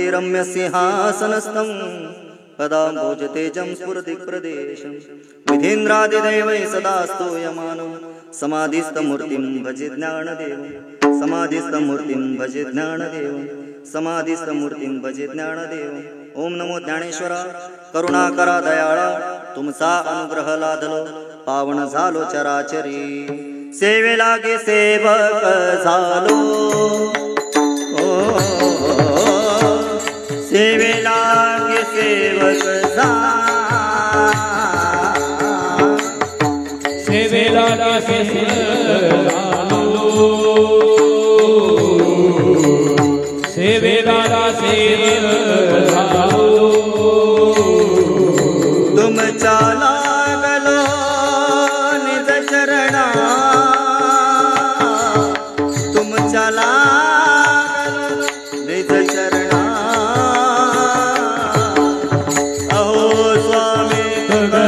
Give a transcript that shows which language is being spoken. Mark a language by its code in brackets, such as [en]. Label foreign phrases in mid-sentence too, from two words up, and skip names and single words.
[sa] रम्य सिंहासनस्थं पदाम्बोजतेजं स्फुरति प्रदेशं विधीन्द्रादिदैवै सदा स्तूयमानं समाधिस्थमूर्तिं भजे ज्ञानदेवं समाधिस्थमूर्तिं भजे ज्ञानदेवं समाधिस्थमूर्तिं भजे ज्ञानदेवं [mr] ओम नमो ज्ञानेश्वरा करुणा करा दयाळा तुमचा अनुग्रह लादलो पावन झालो चराचरी सेवे लागे सेवक झालो सेवे लागे सेवक सेवे लागे झालो सेवे लागे तुमचा लागलो निज चरणा तुमचा लागलो निज चरणा अहो स्वामी